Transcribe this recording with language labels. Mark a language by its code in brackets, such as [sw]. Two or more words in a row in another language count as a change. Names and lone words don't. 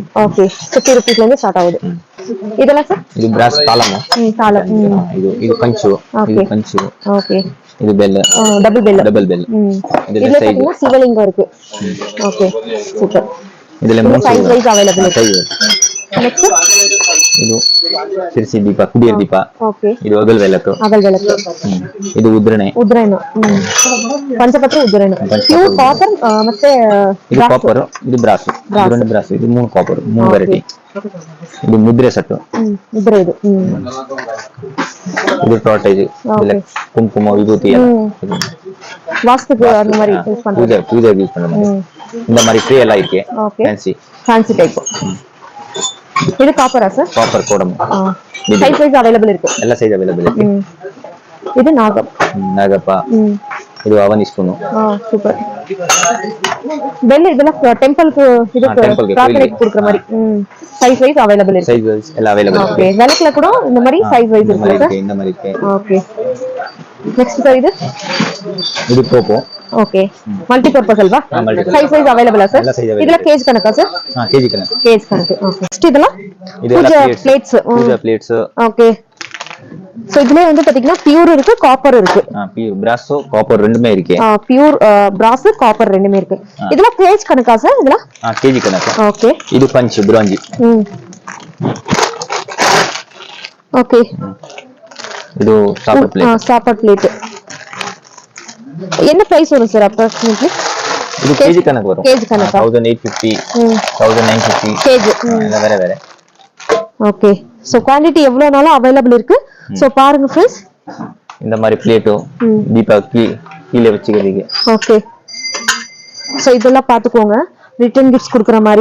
[ta] ஓகே, 50 rupeesல இருந்து ஸ்டார்ட் ஆகுது. இதெல்லாம் சார்? இது பிராஸ் தாளம். தாளம். இது பஞ்சு. இது பஞ்சு. ஓகே, இது பெல். [en] double bell. double bell. [ta] இதுல பாத்தீங்கன்னா சிவலிங்கம் இருக்கு. ஓகே சூப்பர். இதுல மூணு [en] size wise available [ta] இருக்கு. நெக்ஸ்ட் [kn] ಇದು ಸಿರ್ಸಿ ದೀಪ, ಕುಬೇರ ದೀಪ. ಓಕೆ, ಇದು ಅಗಲ್ ಬೆಳಕು. ಅಗಲ್ ಬೆಳಕು. ಇದು ಉದ್ರಣೆ. ಪಂಚಪತ್ರ ಉದ್ರಣೆ. ಇವು ಕಾಪರ್ ಮತ್ತೆ ಇದು ಕಾಪರ್, ಇದು ಬ್ರಾಸ್. ಉದ್ರಣೆ ಬ್ರಾಸ್. ಇದು 3 ಕಾಪರ್, 3 ವೆರೈಟಿ. ಇದು ಮುದ್ರೆ ಸೆಟ್. ಮುದ್ರೆ ಇದು. ಇದು ಟಾರ್ಟೇಜ್. [ta] இதுல குங்குமம், விபூதி எல்லாம் வாஸ்துக்கு அந்த மாதிரி யூஸ் பண்றது. பூஜை யூஸ் பண்ற மாதிரி. இந்த மாதிரி ட்ரே எல்லாம் இருக்கு. [en] fancy type. [ta] இது காப்பரா சார்? [en] copper coated. size wise available [ta] இருக்கு. [kn] ಎಲ್ಲ [en] size available [kn] ಇருக்கு. ಇದು ನಾಗಪ್ಪ. ನಾಗಪ್ಪ. ಇದು ಅವನಿ ಸ್ಪೂನ್. ಸೂಪರ್. ಬೆಲ್ಲ ಇದೆಲ್ಲ ಟೆಂಪಲ್ಗೆ ಇದಕ್ಕೆ ಪ್ರಾರ್ಥನೆಗೆ [ta] கொடுக்குற மாதிரி. [en] size wise available [ta] இருக்கு. [en] size wise [kn] ಎಲ್ಲ ಅವೈಲೇಬಲ್ இருக்கு. [ta] ஓகே, விளக்குல கூட இந்த மாதிரி [en] size wise [ta] இருக்கு சார்? இந்த மாதிரி இருக்கு. ஓகே, நெக்ஸ்ட் சார் [kn] ಇದು ಕೋಪೋ. [ta] ஓகே, [en] multi purpose [ta] அல்வா? [en] size wise available [ta] சார்? இதுல கேஜ் கணக்கா சார்? [kn] ಕೆಜಿ ಕಣಕ್ಕೆ. [ta] கேஜ் கணக்கு. ஓகே, நெக்ஸ்ட் இதெல்லாம் [kn] ಇದೆಲ್ಲ [ta] பூஜா பிளேட்ஸ். பூஜா பிளேட்ஸ். ஓகே, சோ இதுல வந்து பாத்தீங்கன்னா பியூர் இருக்கு, காப்பர் இருக்கு. [en] pure brass, [ta] காப்பர் ரெண்டுமே இருக்கு. [en] pure brass, [ta] காப்பர் ரெண்டுமே இருக்கு. இதெல்லாம் கேஜ் கணக்கா சார்? இதெல்லாம் [kn] ಕೆಜಿ ಕಣಕ್ಕೆ. [ta] ஓகே, [kn] ಇದು ಪಂಚ್ ಬ್ರಾಂಜಿ. [ta] ஓகே, [kn] ಇದು ಸಾಪರ್ ಪ್ಲೇಟ್. [ta] சாப்பாட் பிளேட். என்ன பிரைஸ் வரும் சார் அப்ராக்சிமேட்லி? [kn] ಇದು ಕೆಜಿ ಕಣಕ್ಕೆ வரும். [ta] கேஜ் கணக்கா? 1850, 1950 கேஜ். ಎಲ್ಲ வேற வேற. ஓகே, சோ குவாண்டிட்டி எவ்வளவுனாலும் அவைலபிள் இருக்கு. சோ பாருங்க ஃப்ரெண்ட்ஸ், இந்த மாதிரி பிளேட்டோ தீபாவளிக்கு கீழே வச்சுக்கிறதுக்கு. ஓகே, சோ இதெல்லாம் பாத்துக்கோங்க. [en] return gifts [ta] கொடுக்குற மாதிரி.